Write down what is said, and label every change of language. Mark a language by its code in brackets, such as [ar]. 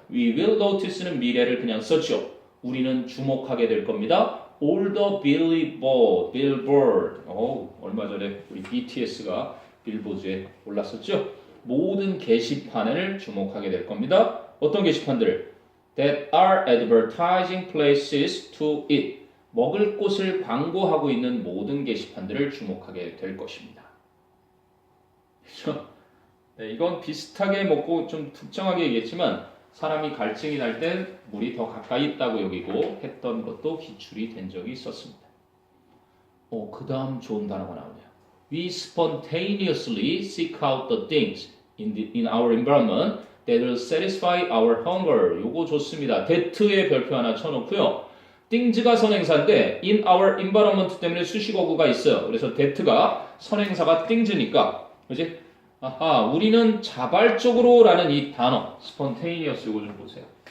[en] we will notice [ko] 는 미래를 그냥 썼죠. 우리는 주목하게 될 겁니다. [en] all the billboard. [ko] 얼마 전에 우리 BTS가 빌보드에 올랐었죠. 모든 게시판을 주목하게 될 겁니다. 어떤 게시판들? [en] That are advertising places to eat. [ko] 먹을 곳을 광고하고 있는 모든 게시판들을 주목하게 될 것입니다. 그렇죠? 네, 이건 비슷하게 먹고 좀 특정하게 얘기했지만 사람이 갈증이 날 땐 물이 더 가까이 있다고 여기고 했던 것도 기출이 된 적이 있었습니다. 그 다음 좋은 단어가 나오네요. [en] We spontaneously seek out the things in our environment that will satisfy our hunger. [ko] 요거 좋습니다. that의 별표 하나 쳐놓고요. things가 선행사인데 [en] in our environment [ko] 때문에 수식어구가 있어요. 그래서 that가 선행사가 things니까, 그렇지? 아하, 우리는 자발적으로 라는 이 단어 spontaneous 요거 좀 보세요.